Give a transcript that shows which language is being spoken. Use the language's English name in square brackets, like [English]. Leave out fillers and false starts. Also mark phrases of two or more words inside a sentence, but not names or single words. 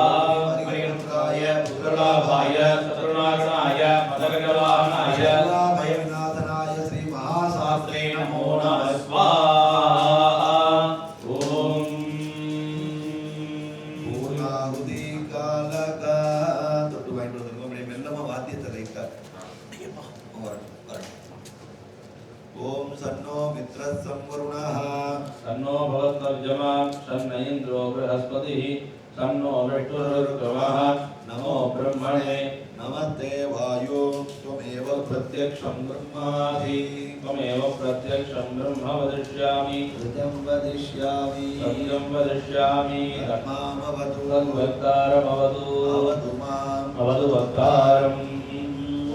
[Sanskrit] हरिहरपुत्राय पुत्रलाभाय शत्रुनाशनाय मदगजवाहनाय सर्वभय विनाशनाय श्री महारात्रे नमो नमः स्वाहा। ओम पूर्णाहुति कालक [Tamil] தொட்டு வாங்கிட்டு வந்துருங்க. அப்படியே மெல்லமா வாத்தியத்தை லைட்டா [Sanskrit] ओम सन्नो मित्रः संवरुणः सन्नो भवत्तर्जमा सन्न इंद्रो बृहस्पतिः सन्नो विष्णुरुर्गवः नमो ब्रह्मणे नमस्ते वायो त्वमेव प्रत्यक्षं ब्रह्मासि त्वमेव प्रत्यक्षं ब्रह्म वदिष्यामि सत्यं वदिष्यामि धर्मामवतु तद्वक्तारमवतु अवतु माम् अवतु वक्तारम्।